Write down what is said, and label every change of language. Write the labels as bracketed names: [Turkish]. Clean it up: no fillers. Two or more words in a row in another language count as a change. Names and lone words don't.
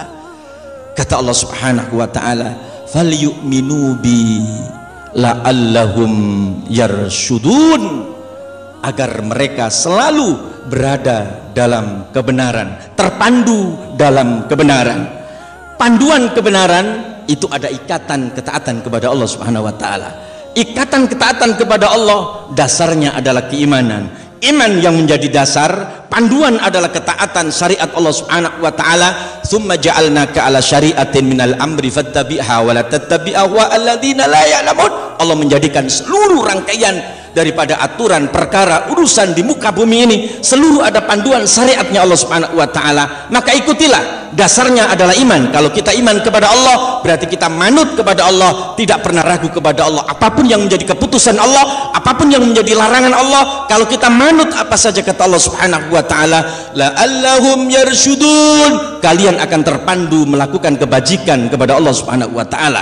[Indonesian] Kata Allah [Arabic] سبحانه وتعالى, فليؤمنوا بي لعلهم يرشدون, [Indonesian] agar mereka selalu berada dalam kebenaran, terpandu dalam kebenaran. Panduan kebenaran itu ada ikatan ketaatan kepada Allah [Arabic] سبحانه وتعالى. [Indonesian] Ikatan ketaatan kepada Allah dasarnya adalah keimanan. Iman yang menjadi dasar, panduan adalah ketaatan syariat Allah [Arabic] سبحانه وتعالى. ثم جعلناك على شريعة من الأمر فاتبعها ولا تتبع أهواء الذين لا يعلمون. [Indonesian] Allah menjadikan seluruh rangkaian daripada aturan perkara urusan di muka bumi ini, seluruh ada panduan syariatnya Allah [Arabic] سبحانه وتعالى, [Indonesian] maka ikutilah. Dasarnya adalah iman. Kalau kita iman kepada Allah, berarti kita manut kepada Allah, tidak pernah ragu kepada Allah. Apapun yang menjadi keputusan Allah, apapun yang menjadi larangan Allah, kalau kita manut apa saja kata Allah [Arabic] سبحانه وتعالى, لعلهم يرشدون, [Indonesian] kalian akan terpandu melakukan kebajikan kepada Allah [Arabic] سبحانه وتعالى.